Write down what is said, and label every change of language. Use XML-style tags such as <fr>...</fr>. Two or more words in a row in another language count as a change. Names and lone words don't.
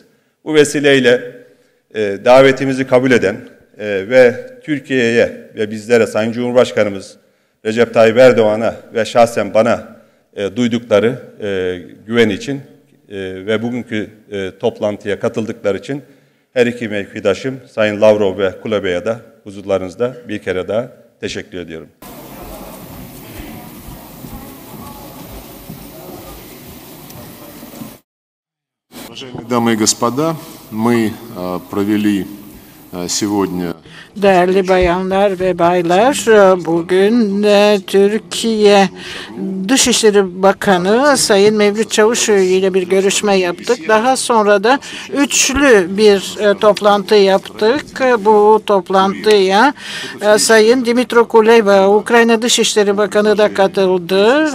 <tr>Bu vesileyle davetimizi kabul eden ve Türkiye'ye ve bizlere Sayın Cumhurbaşkanımız Recep Tayyip Erdoğan'a ve şahsen bana duydukları güven için ve bugünkü toplantıya katıldıkları için her iki mevkidaşım Sayın Lavrov ve Kuleba'ya da huzurlarınızda bir kere daha teşekkür ediyorum.</tr> <ru>Уважаемые дамы и господа, мы провели сегодня.</ru> <tr>Değerli bayanlar ve baylar, bugün Türkiye Dışişleri Bakanı Sayın Mevlüt Çavuşoğlu ile bir görüşme yaptık. Daha sonra da üçlü bir toplantı yaptık. Bu toplantıya Sayın Dimitro Kuleba, Ukrayna Dışişleri Bakanı da katıldı.</tr>